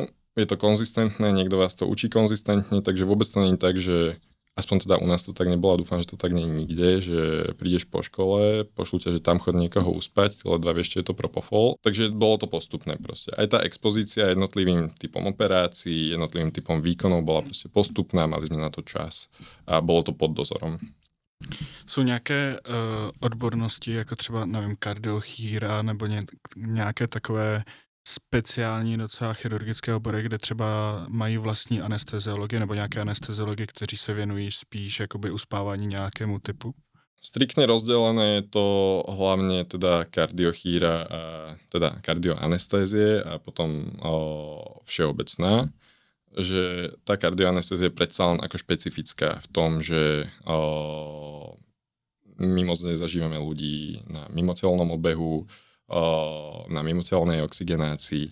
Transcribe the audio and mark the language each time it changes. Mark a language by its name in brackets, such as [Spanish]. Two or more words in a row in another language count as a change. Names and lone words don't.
[Slovak] Je to konzistentné, niekto vás to učí konzistentne, takže vôbec to nie je tak, že aspoň teda u nás to tak nebolo, dúfam, že to tak nie je nikde, že prídeš po škole, pošlú ťa, že tam chod niekoho uspať, ty ledva vieš, čo je to propofol. Takže bolo to postupné proste. Aj tá expozícia jednotlivým typom operácií, jednotlivým typom výkonov bola proste postupná, mali sme na to čas a bolo to pod dozorom. [Czech] Jsou nějaké odbornosti, jako třeba, nevím, kardiochýra nebo nějaké takové speciální docela chirurgické obory, kde třeba mají vlastní anesteziology nebo nějaké anesteziology, kteří se věnují spíš jakoby uspávání nějakému typu? [Slovak] Striktne rozdelené je to hlavne teda kardiochýra a teda kardioanestézie a potom všeobecná, že tá kardioanestézia je predsa len ako špecifická v tom, že my moc nezažívame ľudí na mimotelnom obehu, na mimotelnej oxygenácii.